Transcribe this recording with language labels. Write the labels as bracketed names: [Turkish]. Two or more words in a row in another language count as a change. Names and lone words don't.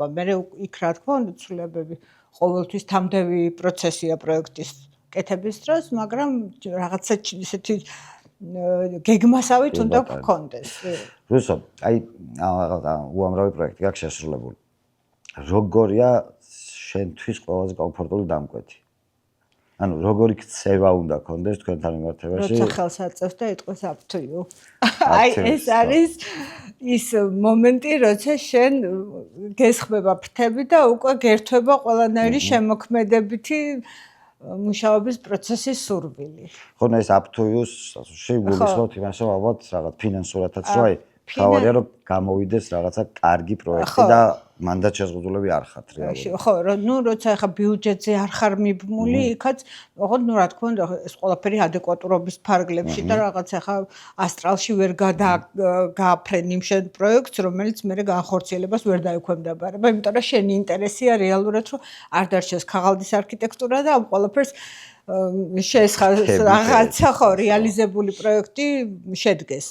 [Georgian] მე იქ რა თქმა უნდა ცვლილებები ყოველთვის თამდევი პროცესია პროექტის კეთების დროს, მაგრამ რაღაცა ისეთი გეგმასავით უნდა გქონდეს. რუსო, უამრავი პროექტი გაქვს შესრულებული. როგორია შენთვის ყველაზე კომფორტული დამკვეთი? ანუ როგორი ქცევა უნდა გქონდეს თქვენთან მიმართებაში? როცა ხელს აწევს და იტყვის [English] up to you. [Georgian] ეს არის ის მომენტი, როცა შენ გესხმება ფრთები და უკვე გერთვება ყველანაირი შემოქმედებითი მუშაობის პროცესის სურვილი. ხო, ეს [English] up to you- [Georgian] ს შეგვიგულისხმობთ იმას, რომ ალბათ რაღაც ფინანსურათაც როა თავარია რომ გამოვიდეს რაღაცა კარგი პროექტი და მანდაც შეზღუდულები არ ხართ რეალურად. ხო, როცა ახლა ბიუჯეტზე არ ხარ მიბმული, იქაც ოღონდ რა თქმა უნდა ეს ყველაფერი ადეკვატურობის ფარგლებში და რაღაც ახლა ასტრალში ვერ გააფრენ იმ შენ პროექტს, რომელიც მე განხორციელებას ვერ დაექვემდებარება, იმიტომ რომ შენი ინტერესია რეალურად რომ არ დარჩეს ქაღალდის არქიტექტურა და ამ ყველაფერს რაღაცა ხო რეალიზებული პროექტი შედგეს.